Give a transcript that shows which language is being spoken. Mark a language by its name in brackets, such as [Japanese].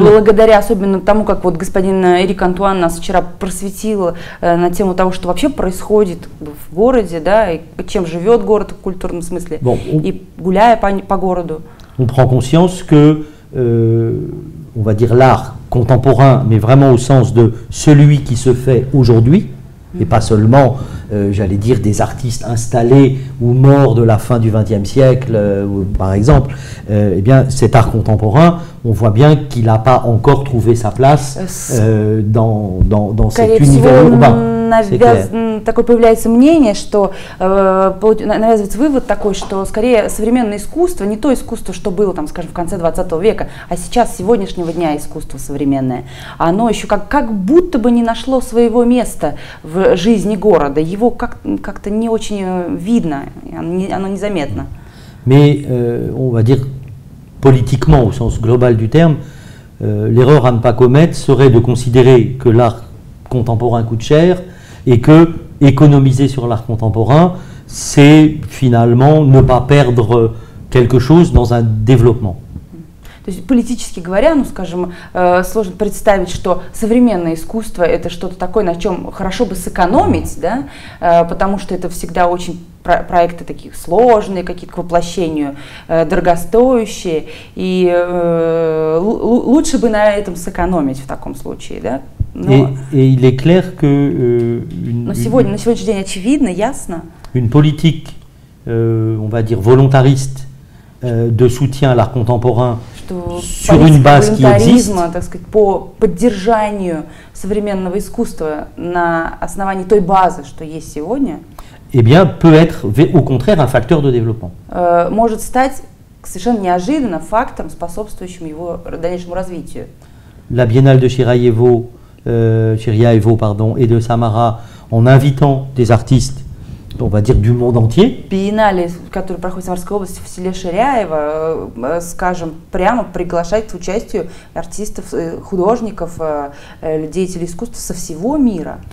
[Russian] Благодаря особенно тому, как вот господин Эрик Антуан нас вчера просветил на тему того, что вообще происходит в городе, да, и чем живет город в культурном смысле, и гуляя по городу. [French] On prend conscience que, on va dire l'art contemporain, mais vraiment au sens de celui qui se fait aujourd'hui, et pas seulement, j'allais dire, des artistes installés ou morts de la fin du XXe siècle, par exemple, eh bien, cet art contemporain, on voit bien qu'il n'a pas encore trouvé sa place dans cet univers urbain. [Russian] Такое появляется мнение, что навязывается вывод такой, что скорее современное искусство, не то искусство, что было, там, скажем, в конце 20 века, а сейчас, сегодняшнего дня искусство современное, оно еще как будто бы не нашло своего места в жизни города, его как-то не очень видно, оно незаметно. [French] Mais on va dire politiquement, au sens global du terme, l'erreur à ne pas commettre serait de considérer que l'art contemporain coûte cher et que économiser sur l'art contemporain, c'est finalement ne pas perdre quelque chose dans un développement. [Russian] То есть политически говоря, ну скажем, сложно представить, что современное искусство это что-то такое, на чем хорошо бы сэкономить, да, потому что это всегда очень проекты такие сложные, какие-то к воплощению, дорогостоящие, и лучше бы на этом сэкономить в таком случае, да. [French] Et il est clair que [Russian] на сегодняшний день очевидно, ясно. [French] Une politique, on va dire volontariste, de soutien à l'art contemporain sur une base qui existe, [Russian] так сказать, по поддержанию современного искусства на основании той базы, что есть сегодня, [French] eh bien, peut être au contraire un facteur de développement. [Russian] Может стать совершенно неожиданно фактором, способствующим его дальнейшему развитию. [French] La Biennale de Chiryaevo et de Samara, en invitant des artistes, on va dire, du monde entier. [Russian] Биеннале, который проходит в Самарской области в селе Ширяево, скажем, прямо приглашает к участию артистов, художников, деятелей искусства со всего мира.